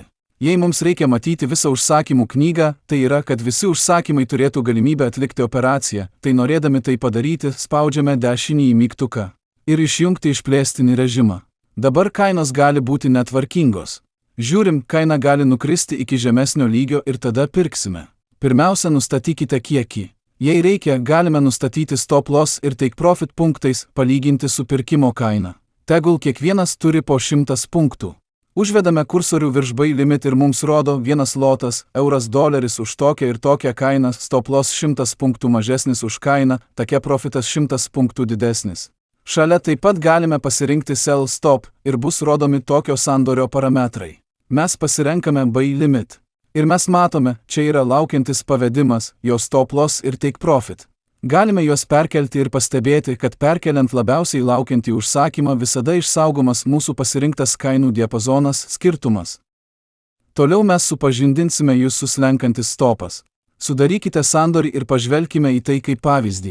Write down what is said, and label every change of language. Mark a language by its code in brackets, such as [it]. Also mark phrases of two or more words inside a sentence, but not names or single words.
[lt] Jei mums reikia matyti visą užsakymų knygą, tai yra, kad visi užsakymai turėtų galimybę atlikti operaciją, tai norėdami tai padaryti, spaudžiame dešinįjį mygtuką ir išjungti išplėstinį režimą. Dabar kainos gali būti netvarkingos. Žiūrim, kaina gali nukristi iki žemesnio lygio ir tada pirksime. Pirmiausia, nustatykite kiekį. Jei reikia, galime nustatyti [en] stop loss [lt] ir [en] take profit [lt] punktais, palyginti su pirkimo kaina. Tegul kiekvienas turi po 100 punktų. Užvedame kursorių virš [en] buy limit [lt] ir mums rodo vienas lotas, $1 už tokią ir tokią kainą, [en] stop loss [lt] 100 punktų mažesnis už kainą, [en] take profitas [lt] 100 punktų didesnis. Šalia taip pat galime pasirinkti [en] sell stop [lt] ir bus rodomi tokio sandorio parametrai. Mes pasirenkame [en] buy limit. [lt] Ir mes matome, čia yra laukiantis pavedimas, jo [en] stop loss [lt] ir [en] take profit. [lt] Galime juos perkelti ir pastebėti, kad perkeliant labiausiai laukiantį užsakymą visada išsaugomas mūsų pasirinktas kainų diapazonas skirtumas. Toliau mes supažindinsime jūs su slenkantis stopas. Sudarykite sandorį ir pažvelkime į tai kaip pavyzdį.